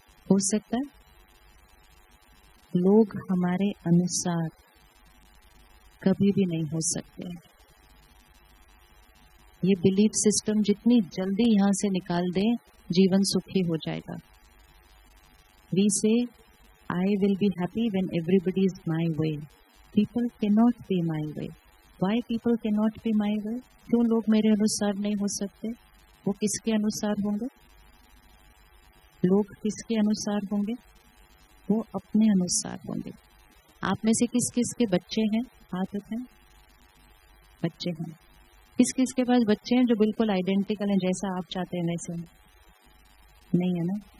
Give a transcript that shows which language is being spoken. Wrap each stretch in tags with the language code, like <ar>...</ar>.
<hi>हो सकता है लोग हमारे अनुसार कभी भी नहीं हो सकते। ये बिलीफ सिस्टम जितनी जल्दी यहाँ से निकाल दें, जीवन सुखी हो जाएगा।</hi> <en>We say, I will be happy when everybody is my way. People cannot be my way. Why people cannot be my way?</en> <hi>क्यों लोग मेरे अनुसार नहीं हो सकते? वो किसके अनुसार होंगे? लोग किसके अनुसार होंगे? वो अपने अनुसार होंगे। आप में से किस किस के बच्चे हैं? हाथ उठाएं। बच्चे हैं। किस किस के पास बच्चे हैं जो बिल्कुल आइडेंटिकल हैं, जैसा आप चाहते हैं वैसे? नहीं है ना?</hi>